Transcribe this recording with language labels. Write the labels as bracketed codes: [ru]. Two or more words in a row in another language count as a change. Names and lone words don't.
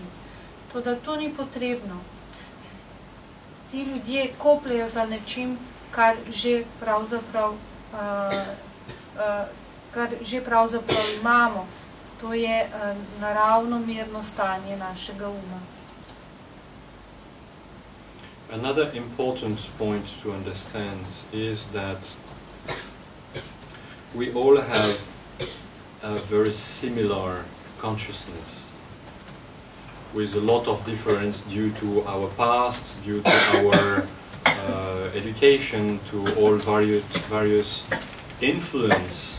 [sl] Toda to ni potrebno. Ti ljudje kopljejo za nečim, kar že pravzaprav imamo. To je naravno mirno stanje našega uma. [en] Another important point to understand is that we all have a very similar consciousness with a lot of difference due to our past, due to our education, to all various influence.